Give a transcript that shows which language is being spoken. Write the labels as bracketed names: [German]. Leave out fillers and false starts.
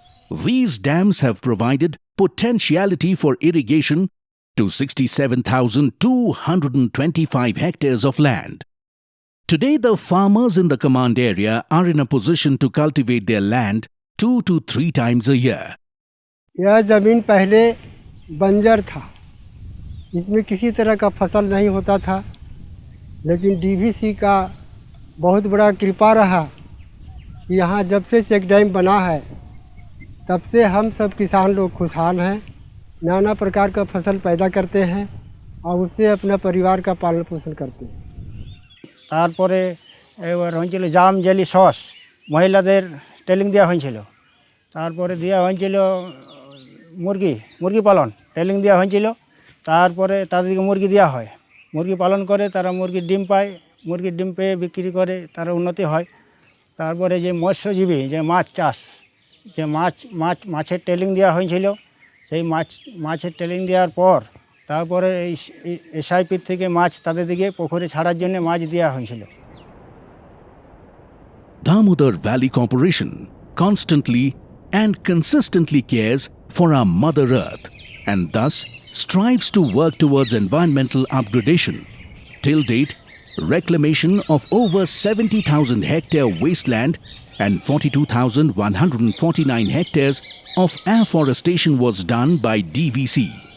[English] These dams have provided potentiality for irrigation to 67,225 hectares of land. Today, the farmers in the command area are in a position to cultivate their land 2 to 3 times a year. [Hindi] यह ज़मीन पहले बंजर था, इसमें किसी तरह का फसल नहीं होता था, लेकिन डीवीसी का बहुत बड़ा कृपा रहा। यहाँ जब से चेक डैम बना है तब से हम सब किसान लोग खुशहाल हैं, नाना प्रकार का फसल पैदा करते हैं और उससे अपना परिवार का पालन पोषण करते हैं। [Bangla] তারপরে এবার হয়েছিল জাম জেলি সস মহিলাদের ট্রেনিং দেওয়া হয়েছিল, তারপরে দেওয়া হয়েছিল মুরগি পালন ট্রেনিং দেওয়া হয়েছিল, তারপরে তাদেরকে মুরগি দেওয়া হয়, মুরগি পালন করে তারা মুরগির ডিম পায়, মুরগির ডিম পেয়ে বিক্রি করে তারা উন্নতি হয়। তারপরে যে মৎস্যজীবী যে মাছ চাষ যে মাছের ট্রেনিং দেওয়া হয়েছিল, সেই মাছের ট্রেনিং দেওয়ার পর তারপরে এসআইপি থেকে মাছ তাদের দিকে পুকুরে ছাড়ার জন্য মাছ দেওয়া হয়েছিল। [English] Damodar Valley Corporation constantly and consistently cares for our Mother Earth and thus strives to work towards environmental upgradation. Till date, reclamation of over 70,000 hectare wasteland and 42,149 hectares of afforestation was done by DVC.